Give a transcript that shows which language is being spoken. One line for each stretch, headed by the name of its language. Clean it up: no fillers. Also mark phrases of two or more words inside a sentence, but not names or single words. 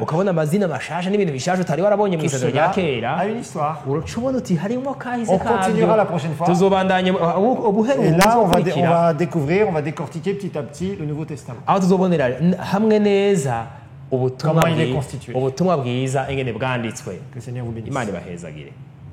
Rundi: ukabona amazina mashasha n'ibintu bishasha utari warabonye mu
French: tout
Rundi: isezerano rya
French: cela
Rundi: kera
French: a une histoire.
Rundi: uraca ubona uti harimo kahise
French: On continuera la prochaine fois.
Rundi: tuzobandanye
French: Et
Rundi: ubuheruka
French: là, on
Rundi: buzokurikira
French: va découvrir, on va décortiquer petit à petit le Nouveau Testament.
Rundi: aho tuzobonera hamwe neza
French: Comment il est constitué.
Rundi: ubutumwa bwiza ingene bwanditswe
French: Que le Seigneur vous bénisse.
Rundi: imana ibahezagire